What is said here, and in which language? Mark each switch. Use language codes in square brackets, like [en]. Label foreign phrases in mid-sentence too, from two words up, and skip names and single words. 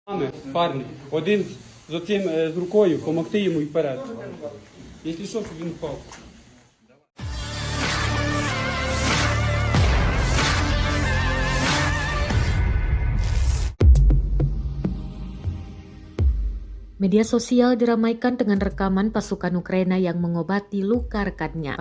[uk] Парні, один з оцим з рукою, помогти йому і вперед. Якщо що, щоб він впав. [id] Media sosial diramaikan dengan rekaman pasukan Ukraina yang mengobati luka rekannya.